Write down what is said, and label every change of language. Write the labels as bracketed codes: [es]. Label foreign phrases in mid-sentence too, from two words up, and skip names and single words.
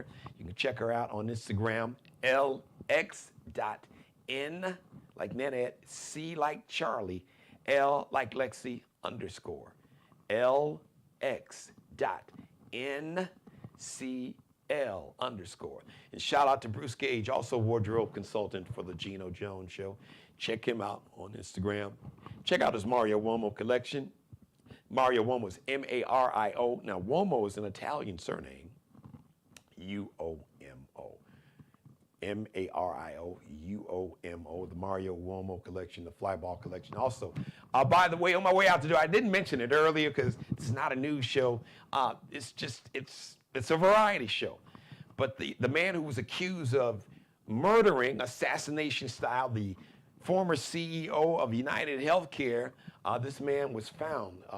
[en] You can check her out on Instagram, lx.n, like Nanette, C like Charlie, L like Lexi _ LX.NCL_. And shout out to Bruce Gage, also wardrobe consultant for the Geno Jones Show. Check him out on Instagram. Check out his Mario Uomo collection. Mario Uomo is M-A-R-I-O. Now, Uomo is an Italian surname, U-O-M-O. M-A-R-I-O-U-O-M-O, the Mario Uomo collection, the Flyball collection. Also, by the way, on my way out the door, I didn't mention it earlier because it's not a news show. It's a variety show. But the man who was accused of murdering, assassination style, the former CEO of United Healthcare, this man was found.